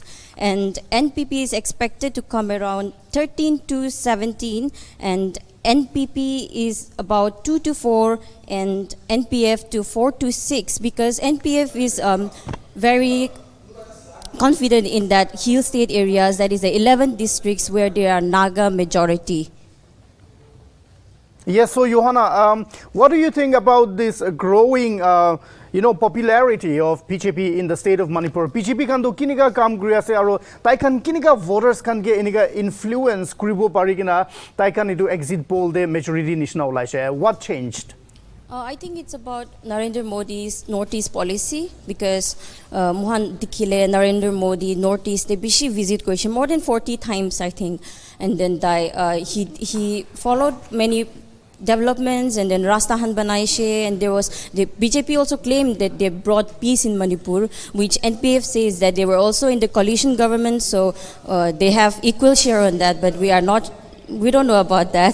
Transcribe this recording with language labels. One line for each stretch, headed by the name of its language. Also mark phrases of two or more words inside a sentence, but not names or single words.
English: And NPP is expected to come around 13 to 17, and NPP is about 2 to 4, and NPF to 4 to 6, because NPF is very confident in that hill state areas, that is the 11 districts where there are Naga majority. Yes, so Johanna, what do you think about this growing popularity of BJP in the state of Manipur?
Naga Pidgin: BJP kan do kiniga kam kuri ase aro tai kan kiniga voters kan ge eniga influence kuribo pari kina tai kan itu
English: exit poll
Naga Pidgin: de majority nishna ulaise.
English: What changed? I think it's about Narendra Modi's Northeast policy, because
Naga Pidgin: Mohan Dikhile,
English: Narendra Modi, Northeast, they bishi visit question more than 40 times, I think. And then he followed many developments, and then
Naga Pidgin: Rastahan Banaishe,
English: and there was the BJP also claimed that they brought peace in Manipur, which NPF says that they were also in the coalition government, so they have equal share on that, but we don't know about that.